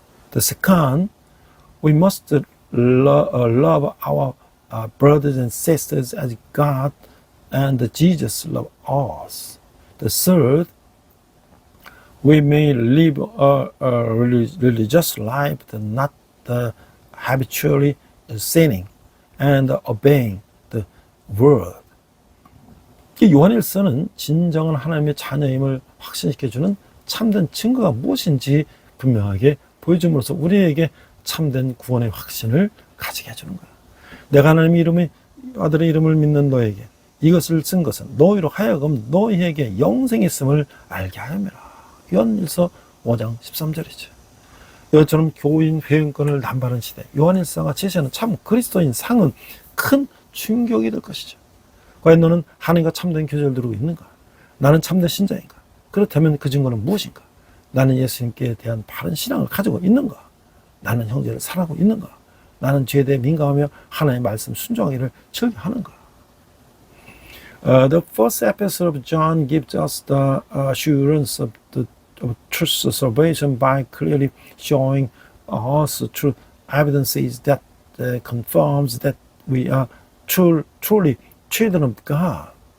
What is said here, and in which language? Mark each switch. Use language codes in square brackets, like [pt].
[en] The second, we must love our brothers and sisters as God and Jesus love us. The third, we may live a religious life, but not habitually sinning and obeying the word. [ko] 요한일서는 진정한 하나님의 자녀임을 확신시켜주는 참된 증거가 무엇인지 분명하게 보여줌으로써 우리에게 참된 구원의 확신을 가지게 해주는 거야. 내가 하나님의 아들의 이름을 믿는 너에게 이것을 쓴 것은 너희로 하여금 너희에게 영생이 있음을 알게 하였노라. 요한일서 5장 13절이죠. 이것처럼 교인 회원권을 남발한 시대, 요한일서가 제시하는 참 그리스도인 상은 큰 충격이 될 것이죠. 과연 너는 하나님과 참된 교제를 누리고 있는가? 나는 참된 신자인가? 그렇다면 그 증거는 무엇인가? 나는 예수님께 대한 바른 신앙을 가지고 있는가? 나는 형제를 사랑하고 있는가? 나는 죄에 대해 민감하며 하나님의 말씀 순종하기를 즐겨하는가? [en] The first episode of John gives us the assurance of truth salvation by clearly showing us through evidences that confirms that we are truly children of God.